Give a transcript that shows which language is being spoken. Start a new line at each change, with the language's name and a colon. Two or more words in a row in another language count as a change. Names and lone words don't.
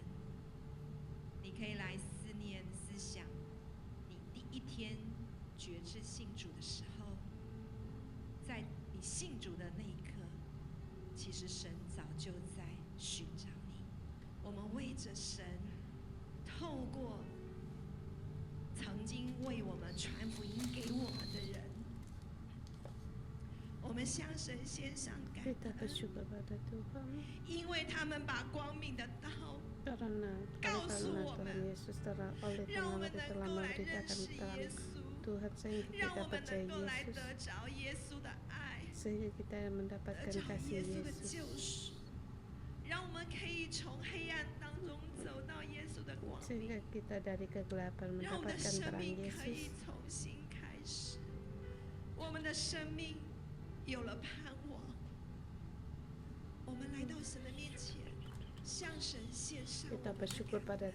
Chinese: 你可以来思念、思想，你第一天决志信主的时候，在你信主的那一刻，其实神早就在寻找你。我们为着神，透过曾经为我们传福音给我们的人，我们向神献上感
Indonesian: Kita
Chinese: 恩，
Indonesian: bersyukur pada Tuhan
Chinese: 因为他们把光明的道
Indonesian: karena Tuhan Yesus telah oleh
Chinese: 让我
Indonesian: Tuhan
Chinese: 们
Indonesian: telah
Chinese: 能够来认
Indonesian: memberitakan
Chinese: 识
Indonesian: terang
Chinese: 耶稣，
Indonesian: Tuhan sehingga
Chinese: 让
Indonesian: kita
Chinese: 我们
Indonesian: percaya
Chinese: 能够来
Indonesian: Yesus
Chinese: 得着耶稣的爱，
Indonesian: sehingga kita
Chinese: 得
Indonesian: mendapatkan
Chinese: 着
Indonesian: kasih
Chinese: 耶稣的
Indonesian: Yesus
Chinese: 救赎，让我们可以从黑暗当中走到耶稣的光
Indonesian: sehingga
Chinese: 明，
Indonesian: kita dari kegelapan
Chinese: 让我们的
Indonesian: mendapatkan
Chinese: 生
Indonesian: terang
Chinese: 命可以
Indonesian: Yesus
Chinese: 重新开始，我们的生命有了盼望。我们来到神的面前，向神献上我
Indonesian: kita
Chinese: 们的
Indonesian: bersyukur
Chinese: 感
Indonesian: pada